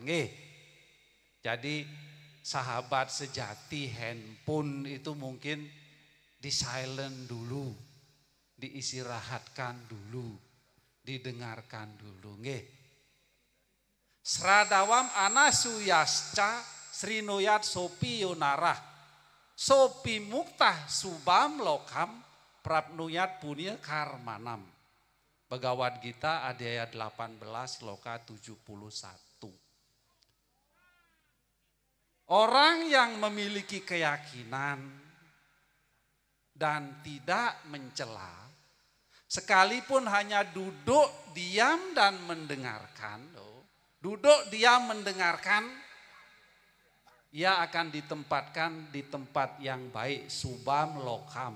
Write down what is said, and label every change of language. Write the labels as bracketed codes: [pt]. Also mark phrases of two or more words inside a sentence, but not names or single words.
[id] Nggih. Jadi sahabat sejati handphone itu mungkin di silent dulu, diistirahatkan dulu, didengarkan dulu. [sa] Nggih. Sradawam anasuyasca srinoyat sopi yonarah sopi muktah subam lokam prapnuyat punya karmanam. [id] Bhagavad Gita ayat 18 loka 71. Orang yang memiliki keyakinan dan tidak mencela, sekalipun hanya duduk diam dan mendengarkan, duduk diam mendengarkan, ia akan ditempatkan di tempat yang baik, [sa] subam lokam.